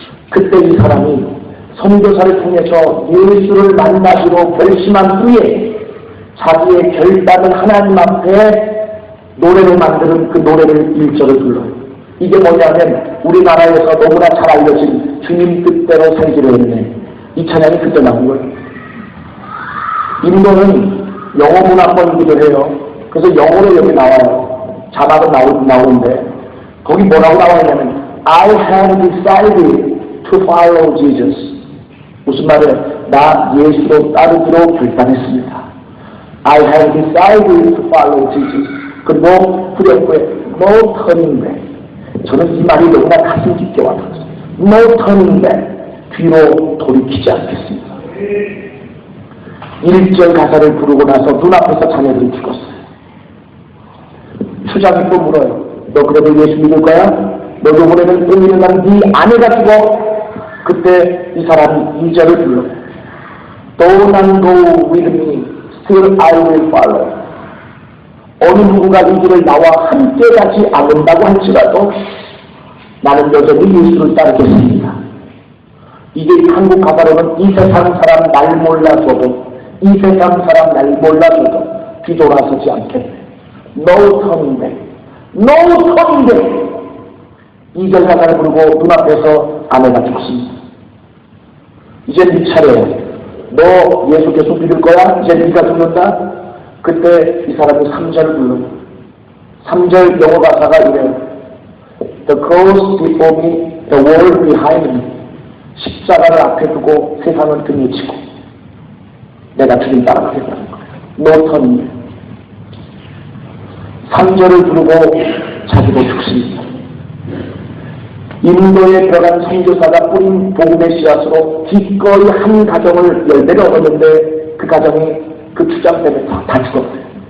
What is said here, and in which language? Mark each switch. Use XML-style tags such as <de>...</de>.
<ko>그때 이 사람이 선교사를 통해서 예수를 만나기로 결심한 후에 자기의 결단을 하나님 앞에 노래를 만드는 그 노래를 1절을 불러요. 이게 뭐냐면 우리나라에서 너무나 잘 알려진 주님 뜻대로 살기로 했네. 이 찬양이 그때 나온 거예요. 인도는 영어 문화권이기도 해요. 그래서 영어로 여기 나와요. 자막은 나오는데 거기 뭐라고 나와있냐면</ko> <en>I have decided to follow Jesus.</en> <ko>무슨 말이에요? 나 예수로 따르기로 결단했습니다.</ko> <en>I have decided to follow Jesus.</en> <ko>그리고 후렴구에</ko> <en>no turning back.</en> <ko>저는 이 말이 너무나 가슴 깊게 와닿았어요.</ko> <en>No turning back.</en> <ko>뒤로 돌이키지 않겠습니다. 1절 가사를 부르고 나서 눈앞에서 자녀들이 죽었어요. 추장이 또 물어요. 너 그래도 예수 믿을 거야? 너 요번에는 은일날 네 아내가 죽어. 그때 이 사람이 2절을 불러요.</ko> <en>Though none go with me, still I will follow.</en> <ko>어느 누군가 이 길을 나와 함께 가지 않는다고 할지라도 나는 여전히 예수를 따르겠습니다. 이게 한국 가사로는 이 세상 사람 날 몰라줘도 이 세상 사람 날 몰라줘도 뒤돌아서지 않겠네.</ko> <en>No turning back. No turning back.</en> <ko>2절 가사를 부르고 눈앞에서 아내가 죽습니다. 이제 네 차례야. 너 예수 계속 믿을 거야? 이제 네가 죽는다? 그때 이 사람이 3절을 불러요. 3절 영어 가사가 이래요.</ko> <en>The cross before me, the world behind me.</en> <ko>십자가를 앞에 두고 세상을 등에 치고 내가 주님 따라가겠다는 거예요.</ko> <en>No turning.</en> <ko>3절을 부르고 자기도 죽습니다. 인도에 들어간 선교사가 뿌린 복음의 씨앗으로 기꺼이 한 가정을 열매를 얻었는데 그 가정이 그 추장 때문에 다 죽었어요.</ko>